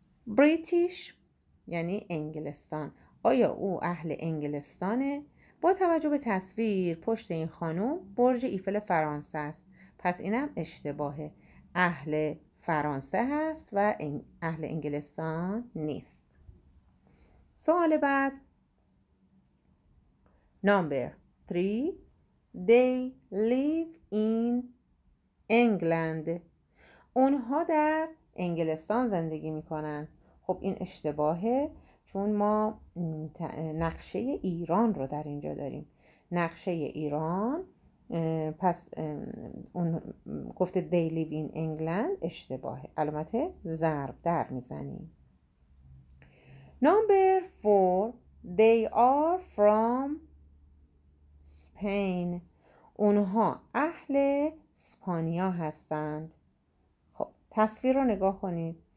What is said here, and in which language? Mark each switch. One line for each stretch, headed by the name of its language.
Persian: British یعنی انگلستان. آیا او اهل انگلستانه؟ با توجه به تصویر پشت این خانم برج ایفل فرانسه است. پس اینم اشتباهه. اهل فرانسه هست و اهل انگلستان نیست. سوال بعد.
English: Number 3: They live in England.
Persian: اونها در انگلستان زندگی میکنن. خب این اشتباهه، چون ما نقشه ایران رو در اینجا داریم. نقشه ایران، پس اون گفته
English: they live in England
Persian: اشتباهه. علامت ضرب در میزنیم.
English: Number 4: They are from Spain.
Persian: اونها اهل اسپانیا هستند. خب تصویر رو نگاه کنید.